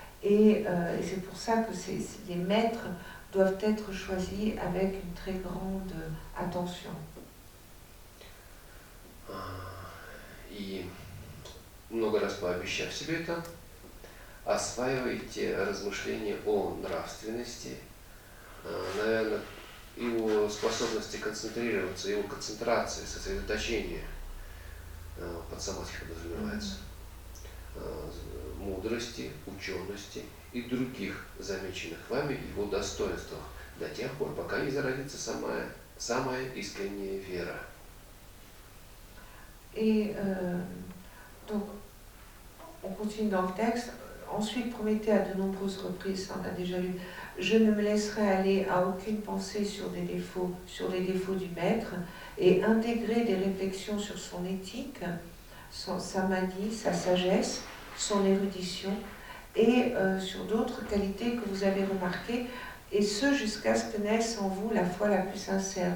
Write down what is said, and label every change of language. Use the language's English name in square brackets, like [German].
[French] Et c'est pour ça que les maîtres doivent être choisis avec une très grande attention. [Russian] И много раз пообещав себе это, осваивайте размышления о нравственности, наверное, его способности концентрироваться, его концентрации, сосредоточения, подсознательно подразумевается, мудрости, учености и других замеченных вами его достоинствах до тех пор, пока не зародится самая искренняя вера. [French] Et donc, on continue dans le texte. Ensuite, promettez à de nombreuses reprises, ça on a déjà lu, je ne me laisserai aller à aucune pensée sur les défauts du maître, et intégrer des réflexions sur son éthique, son samadhi, sa sagesse, son érudition, et sur d'autres qualités que vous avez remarquées, et ce jusqu'à ce que naisse en vous la foi la plus sincère.